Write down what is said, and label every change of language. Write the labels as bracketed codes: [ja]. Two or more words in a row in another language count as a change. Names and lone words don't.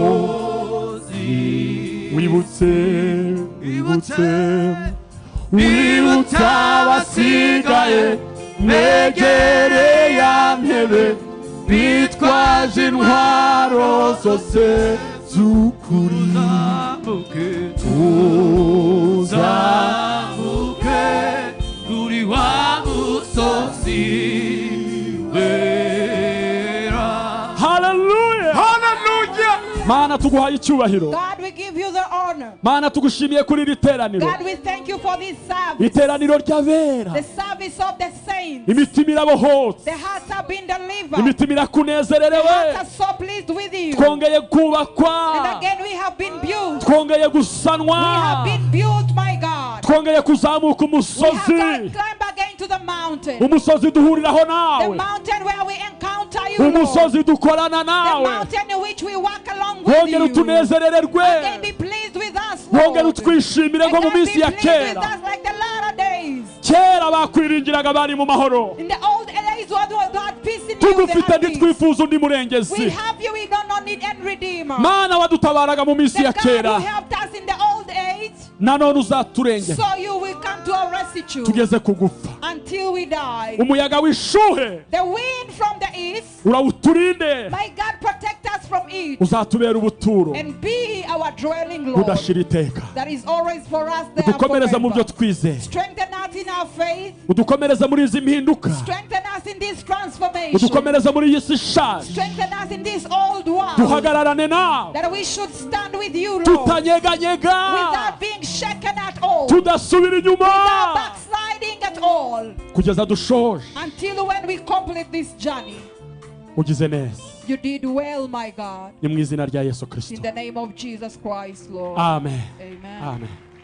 [rw] Wibutse abasigaye, mwegere ya ntebe, bitwaje intwaro zose z'ukuri. Tuzamuke kuri wa musozi wera. Hallelujah! Hallelujah! Mana tuguhaye icyubahiro, [en] God, we give you the honor. [rw] Mana tugushimiye kuri iri teraniro, [en] God, we thank you for this service. [rw] iteraniro ry'abera. [en] The service of the saints. [rw] Imitima irabohotse, [en] The hearts have been delivered. [rw] imitima [en] The [rw] irakunezererewe, [en] hearts are so pleased with you. [rw] twongeye [en] And [rw] kubakwa, [en] again we have been built. [rw] twongeye [en] We have [rw] gusanwa, [en] been built, my God. [rw] twongeye kuzamuka [en] We have [rw] umusozi, [en] climbed again to the mountain. [rw] umusozi duhuriraho [en] The [rw] nawe, [en] mountain where we encounter you, Lord. [rw] umusozi dukorana [en] The [rw] nawe. [en] mountain in which we walk along with [rw] Wongere [en] you. [rw] utunezerererwe, [en] Again be pleased with us, Lord. [rw] wongere utwishimire nko mu [en] Again be [rw] minsi ya [en] pleased with [rw] kera. [en] us like the latter days. [rw] Kera bakwiringiraga bari mu mahoro, [en] In the old days, what had peace in you, [rw] tugufite [en] they had peace. [rw] ntitwifuza undi [en] We [rw] murengezi. [en] have you, we do not need any redeemer. [rw] Mana wadutabaraga mu minsi [en] The [rw] ya [en] God who [rw] kera, [en] helped us in the old age, [rw] nanone uzaturengera [en] so you will come to our rescue [rw] tugeze ku gupfa. [en] until we die. [rw] Umuyaga w'ishuhe [en] The wind from the east, [rw] urawuturinde, [en] my God, protect us from it [rw] uzatubera ubuturo [en] and be our dwelling, Lord. [rw] budashira iteka. [en] That is always for us there [rw] Udukomereze mu byo [en] forever. [rw] twizeye, [en] Strengthen us in our faith. [rw] udukomereze muri izi mpinduka, [en] Strengthen us in this transformation. [rw] udukomereze muri iyi si ishaje, [en] Strengthen us in this old world. [rw] duhagararane nawe, [en] That we should stand with you, Lord. [rw] tutanyeganyega, [en] Without being shaken at all. [rw] tudasubira [en] Without [rw] inyuma, [en] backsliding at all. [rw] kugeza dushoje. [en] Until when we complete this journey. [rw] Ugize neza, [en] You did well, my God. [rw] ni mu izina rya Yesu [en] In [rw] Kristo, [en] the name of Jesus Christ, Lord. [rw] amen, [en] Amen. [rw] amen.